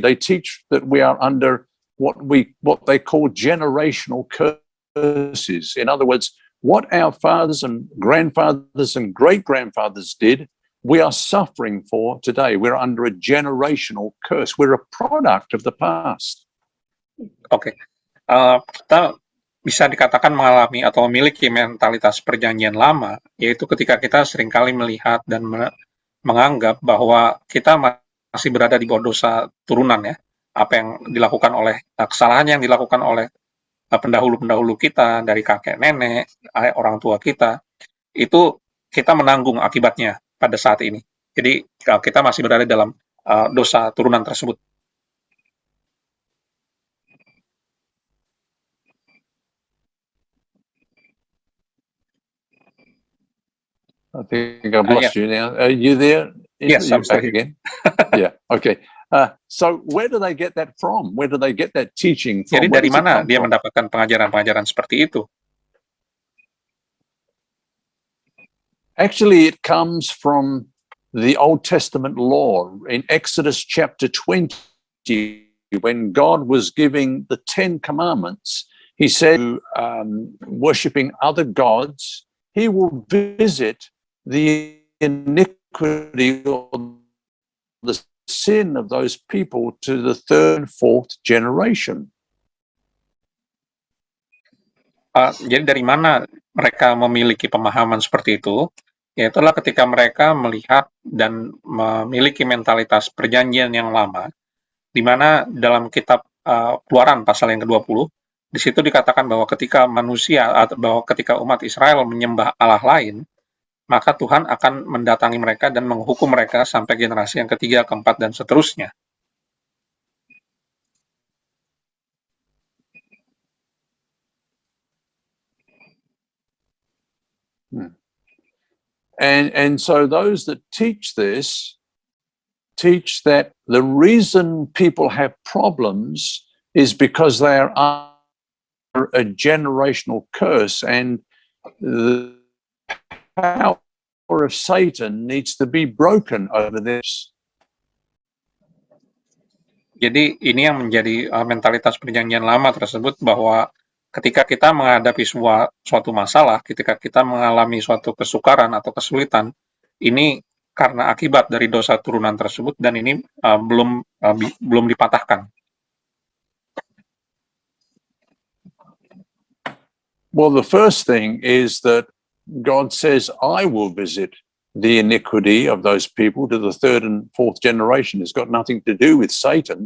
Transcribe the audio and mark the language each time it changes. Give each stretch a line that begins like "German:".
English: They teach that we are under what they call generational curses. In other words, what our fathers and grandfathers and great-grandfathers did, we are suffering for today. We're under a generational curse. We're a product of the past. Oke.
Indonesian: Kita bisa dikatakan mengalami atau memiliki mentalitas perjanjian lama, yaitu ketika kita seringkali melihat dan menganggap bahwa kita masih berada di bawah dosa turunan ya. Apa yang dilakukan oleh kesalahan yang dilakukan oleh pendahulu-pendahulu kita, dari kakek nenek, orang tua kita, itu kita menanggung akibatnya pada saat ini. Jadi kita masih berada dalam dosa turunan tersebut.
English: I think I've lost you now. Are you there? Yes, I'm sorry. Again. Yeah. Okay. So where do they get that from? Where do they get that teaching from?
Indonesian: Jadi dari mana dia mendapatkan pengajaran-pengajaran seperti itu?
English: Actually, it comes from the Old Testament law in Exodus chapter 20, when God was giving the 10 commandments. He said, worshipping other gods, he will visit the iniquity or the sin of those people to the third and fourth generation.
Indonesian: Jadi dari mana mereka memiliki pemahaman seperti itu? Yaitulah ketika mereka melihat dan memiliki mentalitas perjanjian yang lama, di mana dalam kitab Keluaran pasal yang ke-20, di situ dikatakan bahwa ketika manusia atau bahwa ketika umat Israel menyembah Allah lain, maka Tuhan akan mendatangi mereka dan menghukum mereka sampai generasi yang ketiga, keempat, dan seterusnya.
English: And so those that teach this teach that the reason people have problems is because they are under a generational curse, and the power of Satan needs to be broken over this.
Indonesian: Jadi ini yang menjadi mentalitas perjanjian lama tersebut, bahwa ketika kita menghadapi suatu masalah, ketika kita mengalami suatu kesukaran atau kesulitan, ini karena akibat dari dosa turunan tersebut, dan ini belum dipatahkan.
English: Well, the first thing is that God says, I will visit the iniquity of those people to the third and fourth generation. It's got nothing to do with Satan.